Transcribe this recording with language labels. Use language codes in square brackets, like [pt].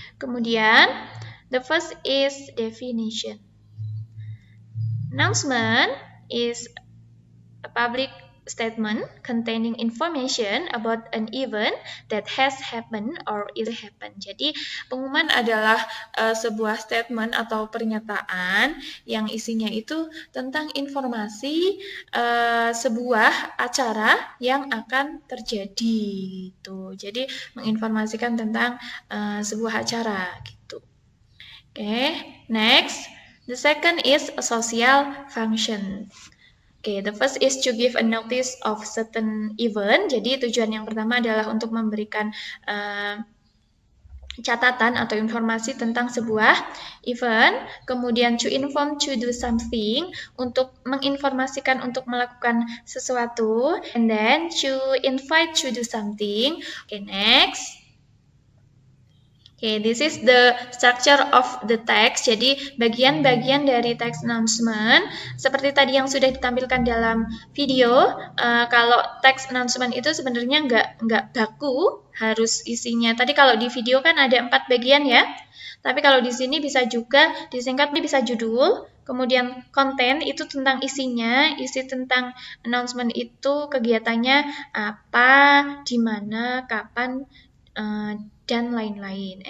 [id] Kemudian [en] the first is definition. Announcement is a public statement containing information about an event that has happened or is happened. [id] Jadi pengumuman adalah sebuah statement atau pernyataan yang isinya itu tentang informasi sebuah acara yang akan terjadi gitu. Jadi menginformasikan tentang sebuah acara gitu. [en] Oke, next. The second is a social function. Okay, the first is to give a notice of certain event. [id] Jadi tujuan yang pertama adalah untuk memberikan catatan atau informasi tentang sebuah event. Kemudian [en] to inform to do something, [id] untuk menginformasikan untuk melakukan sesuatu. [en] And then to invite to do something. Okay, next. Okay, this is the structure of the text. [id] Jadi bagian-bagian dari text announcement seperti tadi yang sudah ditampilkan dalam video. Kalau text announcement itu sebenarnya nggak baku, harus isinya. Tadi kalau di video kan ada 4 bagian ya. Tapi kalau di sini bisa juga disingkat, bisa judul, kemudian konten itu tentang isinya, isi tentang announcement itu kegiatannya apa, di mana, kapan, dan lain-lain.